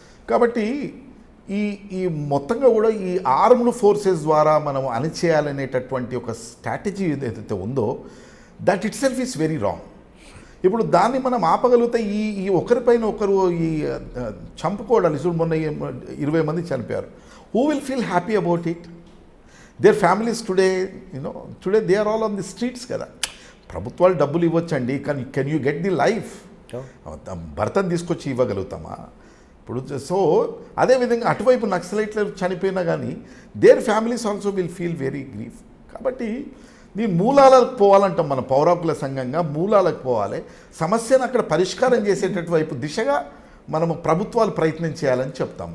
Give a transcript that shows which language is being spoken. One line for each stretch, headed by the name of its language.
Telugu: కాబట్టి ఈ మొత్తంగా కూడా ఈ ఆర్మ్డ్ ఫోర్సెస్ ద్వారా మనం అణిచేయాలనేటటువంటి ఒక స్ట్రాటజీ ఏదైతే ఉందో,
English: That itself is very wrong.
Telugu: ఇప్పుడు దాన్ని మనం ఆపగలిగితే ఈ ఒకరిపైన ఒకరు ఈ చంపుకోవడాలు, ఇప్పుడు మొన్న 20 మంది చనిపోయారు.
English: Who will feel happy about it? Their families today, today they are all on the streets కదా.
Telugu: ప్రభుత్వాలు డబ్బులు ఇవ్వచ్చండి, కానీ
English: Can you get the life?
Telugu: భర్తను తీసుకొచ్చి ఇవ్వగలుగుతామా? ఇప్పుడు సో అదేవిధంగా అటువైపు నక్సలైట్లు చనిపోయినా కానీ
English: Their families also will feel very grief.
Telugu: కాబట్టి దీని మూలాలకు పోవాలంటాం మనం, పౌర హక్కుల సంఘంగా మూలాలకు పోవాలి, సమస్యను అక్కడ పరిష్కారం చేసేటటు వైపు దిశగా మనము ప్రభుత్వాలు ప్రయత్నం చేయాలని చెప్తాం.